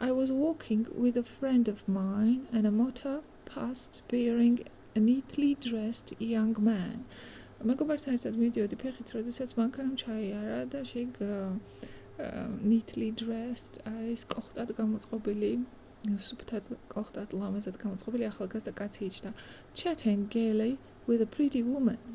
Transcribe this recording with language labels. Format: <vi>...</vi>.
<en>I was walking with a friend of mine and a motor passed bearing a neatly dressed young man.</en> <ka>მეგობართან ერთად მიდიოდი ფეხით, როდესაც მანქანამ ჩაიარა და შეგ</ka> <en>neatly dressed</en> <ka>არის კოხტად გამოწყობილი, სუფთად კოხტად ლამაზად გამოწყობილი ახალგაზრდა კაცი იჯდა.</ka> <en>Chatting gaily with a pretty woman.</en>